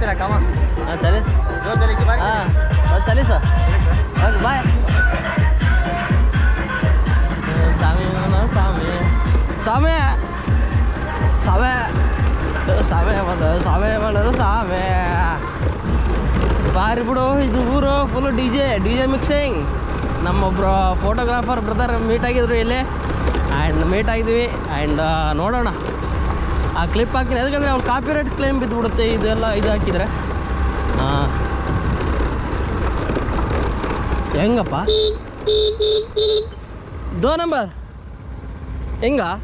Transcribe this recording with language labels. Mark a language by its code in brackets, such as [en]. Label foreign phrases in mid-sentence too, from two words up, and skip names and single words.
[hi] हाँ चले हाँ चलिए सर बाय। सामे सामे सामे सामे सामे सामे ಬಾರಿ ಬಿಡು. [kn] ಇದು ಊರು [en] full DJ mixing. [kn] ನಮ್ಮೊಬ್ಬರು [en] photographer brother meet [kn] ಆಗಿದ್ರು ಇಲ್ಲಿ [en] and meet [kn] ಆಗಿದ್ವಿ. ಆ್ಯಂಡ್ ನೋಡೋಣ ಆ ಕ್ಲಿಪ್ ಹಾಕ್ತೀನಿ, ಯಾಕಂದರೆ ಅವ್ರು [en] copyright claim [kn] ಬಿದ್ದುಬಿಡುತ್ತೆ ಇದೆಲ್ಲ ಇದು ಹಾಕಿದರೆ. ಹಾಂ ಹೆಂಗಪ್ಪ 2 ನಂಬರ್ ಹೆಂಗ?